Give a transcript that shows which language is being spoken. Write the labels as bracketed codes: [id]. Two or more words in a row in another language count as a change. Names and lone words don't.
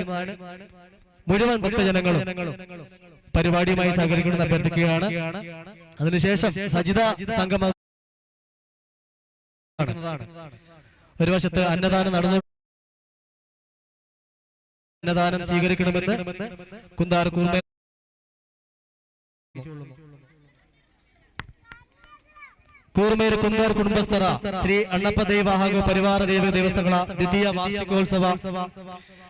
[ml] മുഴുവൻ ഭക്തജനങ്ങളും പരിപാടിയുമായി സഹകരിക്കണമെന്ന് അഭ്യർത്ഥിക്കുകയാണ്. അതിനുശേഷം സജിത സംഗമ ഒരു വശത്ത് അന്നദാനം നടന്നു. അന്നദാനം സ്വീകരിക്കണമെന്ന് [kn] കുന്താർ ಕೂರ್ಮೇರು ಕುಂದಾರ್ ಕುಟುಂಬಸ್ಥರ ಶ್ರೀ ಅಣ್ಣಪ್ಪ ದೇವ ಹಾಗೂ ಪರಿವಾರ ದೇವಸ್ಥಾನಗಳ ದ್ವಿತೀಯ ವಾರ್ಷಿಕೋತ್ಸವ